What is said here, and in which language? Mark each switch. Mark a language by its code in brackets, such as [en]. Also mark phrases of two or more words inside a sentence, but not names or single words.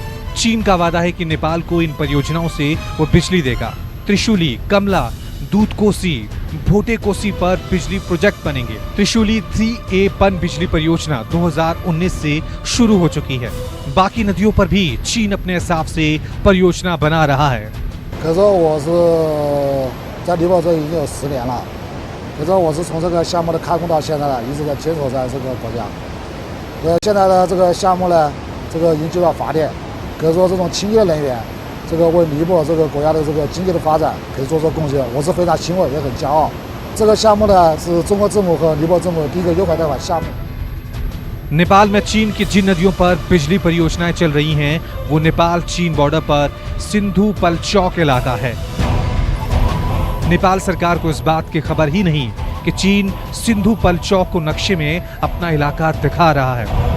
[hi] चीन का वादा है कि नेपाल को इन परियोजनाओं से वो बिजली देगा। त्रिशूली, कमला, दूध कोसी, भोटे कोसी पर बिजली प्रोजेक्ट बनेंगे। त्रिशूली 3A पन बिजली परियोजना 2019 से शुरू हो चुकी है। बाकी नदियों पर भी चीन अपने हिसाब से परियोजना बना रहा है। [zh] 可是我是在尼泊尔已经有10年了，可是我是从这个项目的开工到现在了，一直在坚守在这个国家。现在的这个项目呢，这个已经就要发电，可以说这种清洁能源，这个为尼泊尔这个国家的这个经济的发展可以做出贡献，我是非常欣慰也很骄傲。这个项目呢是中国政府和尼泊尔政府的第一个优惠贷款项目。 [hi] नेपाल में चीन की जिन नदियों पर बिजली परियोजनाएं चल रही हैं, वो नेपाल चीन बॉर्डर पर सिंधु पलचौक इलाका है। नेपाल सरकार को इस बात की खबर ही नहीं कि चीन सिंधु पलचौक को नक्शे में अपना इलाका दिखा रहा है।